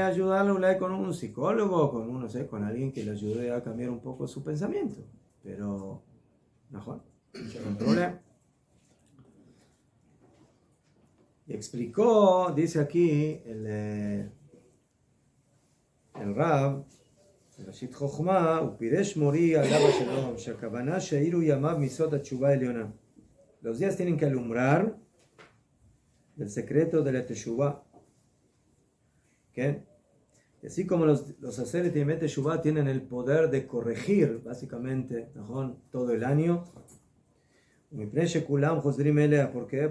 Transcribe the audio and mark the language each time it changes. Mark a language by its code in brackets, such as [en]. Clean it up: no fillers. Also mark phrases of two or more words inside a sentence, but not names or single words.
[es] ayudarle con un psicólogo, con un, no sé, con alguien que le ayude a cambiar un poco su pensamiento. Pero, mejor, no hay problema. Y explicó, dice aquí el Rab, [he] ראשית חוכמה, ופירש מורי עליו השלום, שהכוונה שהאירו ימיו מסוד התשובה העליונה. [es] Los días tienen que alumbrar del secreto de la teshuvah. ¿Okay? Y así como los haceres de teshuvah tienen el poder de corregir, básicamente, todo el año. ¿Por qué?